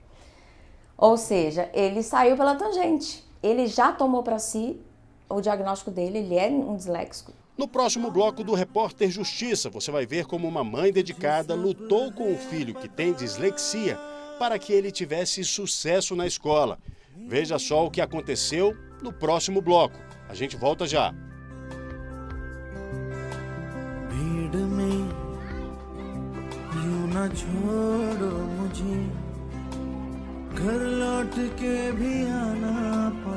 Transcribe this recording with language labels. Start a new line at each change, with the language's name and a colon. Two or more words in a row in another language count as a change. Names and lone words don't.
Portuguese: Ou seja, ele saiu pela tangente, ele já tomou para si o diagnóstico dele, ele é um disléxico. No próximo bloco do Repórter Justiça, você vai ver como uma mãe dedicada lutou com o filho que tem dislexia para que ele tivesse sucesso na escola. Veja só o que aconteceu no próximo bloco. A gente volta já.
Hindi: भीड़ में यूं ना छोड़ो मुझे घर लौट के भी आना